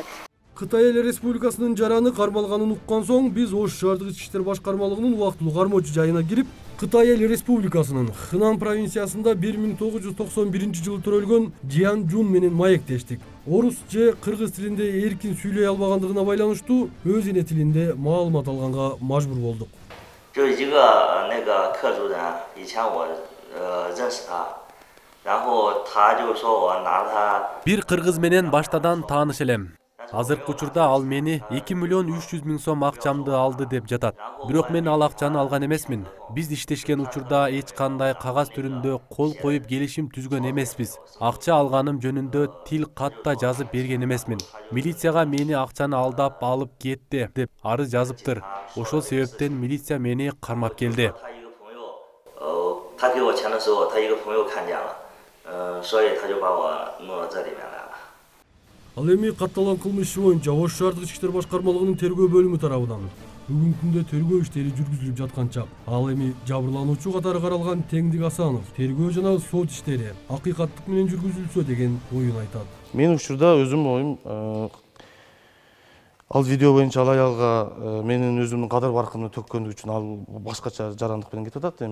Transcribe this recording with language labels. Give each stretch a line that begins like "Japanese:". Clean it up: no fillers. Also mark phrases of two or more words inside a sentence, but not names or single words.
Kyrgyz: Кытай эл республикасынын жараны кармалганын уккан соң биз Ош шаардык ички иштер башкармалыгынын убактылуу кармоочу жайына кирип, Кытай эл республикасынын Хынан провинциясында 1991 жылы төрөлгөн Жиан Жун менен маектештик. Орус же кыргыз тилинде эркин сүйлөй албагандыгына байланыштуу өз эне тилинде маалымат алганга мажбур болдук.
Chinese: 就一个那个客主人，以前我认识他，然后他就说我拿他。
Kyrgyz: Бир кыргыз менен баштадан тааныш элем. Азыркы учурда ал мени 2 миллион 300 миң сом акчамды алды деп жатат. Бирок мен ал акчаны алган эмесмин. Биз иштешкен учурда эч кандай кагаз түрүндө кол коюп келишим түзгөн эмеспиз. Акча алганым жөнүндө тил катта жазып берген эмесмин. Милицияга мени акчаны алдап алып кетти деп арыз жазыптыр. Ошол себептен милиция мени кармап келди.
Chinese: 他给我钱的时候，他一个朋友看见了，所以他就把我弄到这里面来了。
Kyrgyz: Ал эми катталган кылмыш иши боюнча Ош шаардык ички иштер башкармалыгынын тергөө бөлүмү тарабынан бүгүнкү күндө тергөө иштери жүргүзүлүп жаткан чак. Ал эми жабырлануучу катары каралган Теңдик Асанов тергөө жана сот иштери акыйкаттык менен жүргүзүлсө деген оюн айтат. Мен учурда өзүм оюм ал видео боюнча ал аялга менин өзүмдүн кадыр баркымды төккөндүгү үчүн ал башкача жарандык менен кетип атат.